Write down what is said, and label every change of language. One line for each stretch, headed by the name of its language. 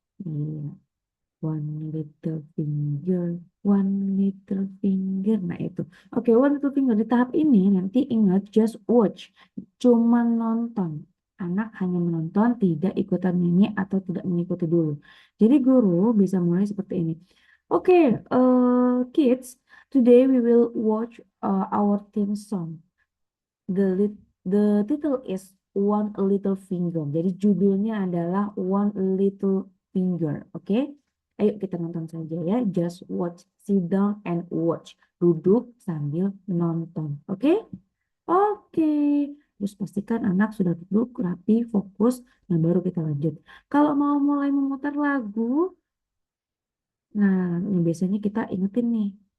English: Iya. One little finger, one little finger.
Indonesian: Nah itu. Oke, one little finger. Di tahap ini nanti ingat
English: just watch.
Indonesian: Cuma nonton. anak hanya menonton, tidak ikutan nyanyi atau tidak mengikuti dulu. Jadi guru bisa mulai seperti ini.
English: Oke, kids, today we will watch our theme song. The title is One Little Finger.
Indonesian: Jadi judulnya adalah One Little Finger. Oke, ayo kita nonton saja ya.
English: Just watch, sit down and watch.
Indonesian: Duduk sambil nonton. Oke? Oke. Terus pastikan anak sudah duduk, rapi, fokus, dan baru kita lanjut. Kalau mau mulai memutar lagu, nah ini biasanya kita ingetin nih.